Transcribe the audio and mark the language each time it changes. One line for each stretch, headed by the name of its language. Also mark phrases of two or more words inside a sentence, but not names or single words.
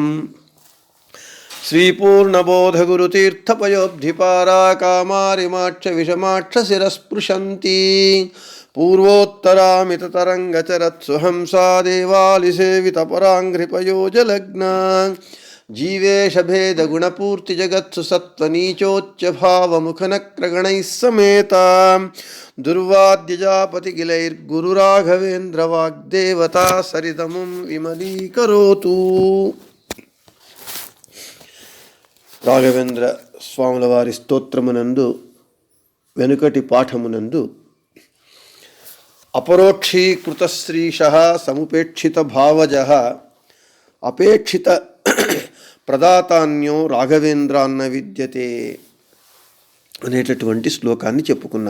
Sanskrit: श्री पूर्णबोधगुरुतीर्थपयोब्धिपारा कामारिमाक्ष विषमाक्ष शिरस्पृशन्ति पूर्वोत्तरामिततरङ्गचरत्सुहंसा देवालिसेवितपराङ्घ्रिपयोजलग्ना जीवेशभेदगुणपूर्तिजगत्सु सत्त्वनीचोच्चभावमुखनक्रगणैः समेता दुर्वाद्यजापतिगिलैर्गुरुराघवेन्द्रवाग्देवता सरितमुं विमलीकरोतु।
Telugu: రాఘవేంద్ర స్వాముల వారి స్తోత్రమునందు వెనుకటి పాఠమునందు
Sanskrit: అపరోక్షీకృత శ్రీశః సముపేక్షిత భావజః అపేక్షిత ప్రదాతాన్యో రాఘవేంద్రాన్న విద్యతే
Telugu: అనేటటువంటి శ్లోకాన్ని చెప్పుకున్నాం.